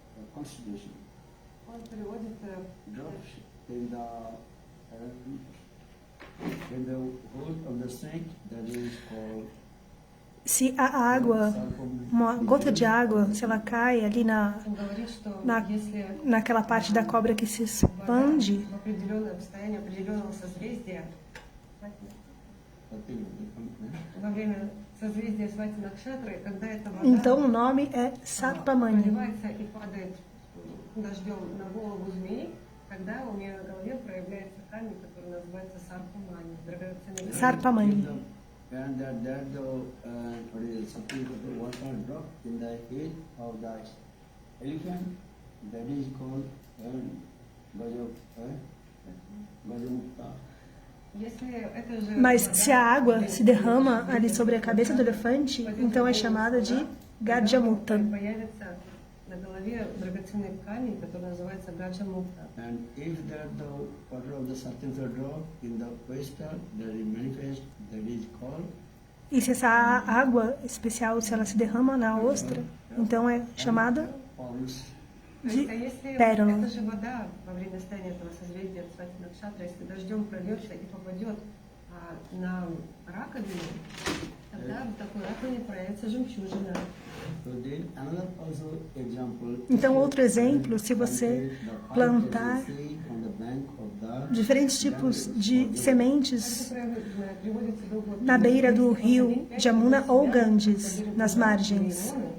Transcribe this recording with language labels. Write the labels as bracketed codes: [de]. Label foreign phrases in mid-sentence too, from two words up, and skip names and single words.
[en] constitution. [ru] Он приводит [en] Drops in the hole of the snake, that is called. [pt] Se a água, uma gota de água, se ela cai ali [ru] он говорит, что если [pt] naquela parte da cobra que se expande, [ru] в определенном состоянии определенного созвездия, во время созвездия Свати Накшатры, когда эта вода [pt] então o nome é Sarpamani. [ru] проливается и падает дождем на голову змеи, тогда у нее на голове проявляется камень, который называется Сарпамани, драгоценный камень. Sarpamani. [en] And that something the water drop in the head of the elephant, that is called Gajamukta. [pt] Mas se a água se derrama ali sobre a cabeça do elefante, então é chamada de Gajamukta. [ru] На голове драгоценный камень, который называется Гаджамукта. [en] And if that the water of the Satyasara drop in the oyster, that is manifest, that is called. [pt] E se essa água especial, se ela se derrama na ostra, então é chamada de pérola. [ru] Это же вода во время состояния этого созвездия Свати Накшатра, если дождем прольется и попадет на раковину, тогда в такой раковине проявится жемчужина. [pt] Então, outro exemplo, se você plantar diferentes tipos de sementes na beira do rio Jamuna ou Ganges, nas margens.